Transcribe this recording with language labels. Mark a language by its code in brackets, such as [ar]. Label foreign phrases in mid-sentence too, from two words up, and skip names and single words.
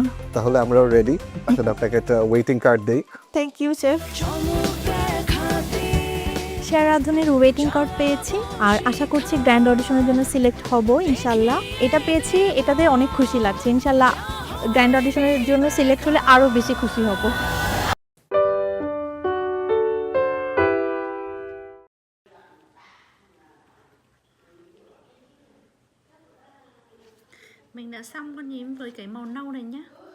[bn] তাহলে আমরাও রেডি। আসলে আপনাকে একটা [en] waiting card [bn] দেই। [en] thank you chef. [bn] সেরা রাঁধুনির [en] waiting card [bn] পেয়েছি, আর আশা করছি [en] grand audition [bn] জন্য সিলেক্ট হব ইনশাল্লাহ। এটা পেয়েছি, এটাতে অনেক খুশি লাগছে। ইনশাল্লাহ [en] grand audition [bn] জন্য সিলেক্ট হলে আরও বেশি খুশি হব। [vi] Mình đã xong con nhím với cái màu nâu này nhá.